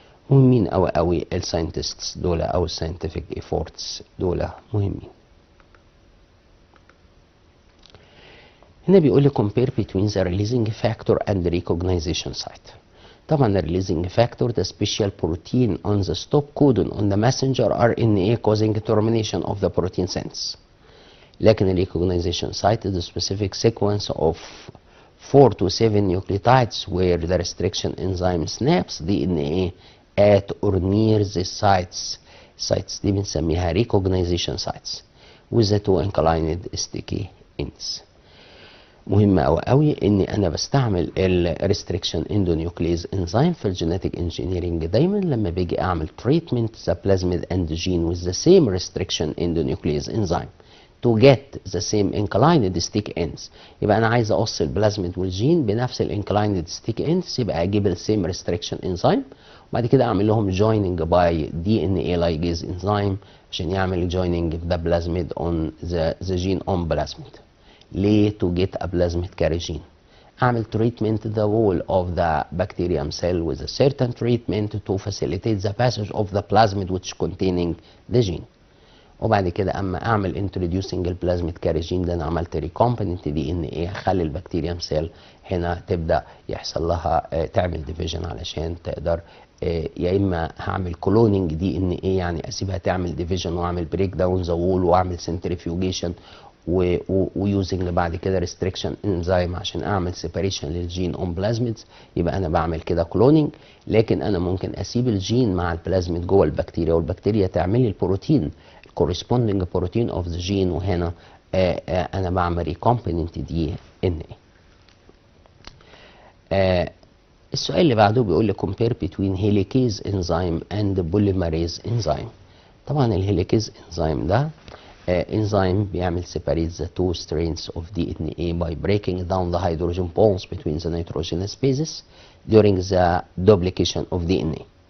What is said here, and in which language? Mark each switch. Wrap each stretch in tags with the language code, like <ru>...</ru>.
<ar>مهمين أوي أوي الساينتستس دول أو الساينتفك ايفورتس دول مهمين. هنا بيقول لي</ar> <en>compare between the releasing factor and the recognition site. طبعا ال releasing factor the special protein on the stop codon on the messenger RNA causing termination of the protein sense.</en> <ar>لكن ال</ar> <en>recognition site is a specific sequence of 4 to 7 nucleotides where the restriction enzyme snaps DNA at or near the sites</en> <ar>دي بنسميها</ar> <en>recognition sites with the two inclined sticky ends.</en> <ar>مهم أوي إني أنا بستعمل ال</ar> <en>restriction endonuclease enzyme</en> <ar>في الجينيتك engineering. دايما لما باجي أعمل</ar> <en>treatment the plasmid antigen with the same restriction endonuclease enzyme to get the same inclined stick ends.</en> <ar>يبقى انا عايز اقص البلازميد والجين بنفس الانكلايند ستيك ends، يبقى اجيب السيم ريستريكشن انزيم وبعد كده اعمل لهم joining by DNA ligase enzyme عشان يعمل</ar> <en>joining the plasmid on the gene on plasmid. ليه؟ to get a plasmid carry gene.</en> <ar>اعمل</ar> <en>treatment the wall of the bacterium cell with a certain treatment to facilitate the passage of the plasmid which containing the gene.</en> <ar>وبعد كده اما اعمل introducing البلازميد كاري جين ده انا عملت</ar> <en>recombinant DNA،</en> <ar>هخلي البكتيريوم سيل هنا تبدا يحصل لها تعمل ديفيجن علشان تقدر يا اما هعمل كلوننج DNA يعني اسيبها تعمل ديفيجن واعمل بريك داون ذا وول واعمل سنتريفيوجيشن ويوزنج بعد كده ريستريكشن انزيم عشان اعمل سيباريشن للجين اون بلازميدز، يبقى انا بعمل كده كلوننج. لكن انا ممكن اسيب الجين مع البلازميد جوه البكتيريا والبكتيريا تعمل لي البروتين</ar> <en>corresponding protein of the gene،</en> <ar>وهنا انا بعمل recombinant DNA. السؤال اللي بعده بيقول لي</ar> <en>compare between helicase enzyme and polymerase enzyme.</en> <ar>طبعا الهيليكيز</ar> <en>enzyme</en> <ar>ده</ar> <en>enzyme</en> <ar>بيعمل</ar> <en>separate the two strands of DNA by breaking down the hydrogen bonds between the nitrogenous bases during the duplication of DNA.</en>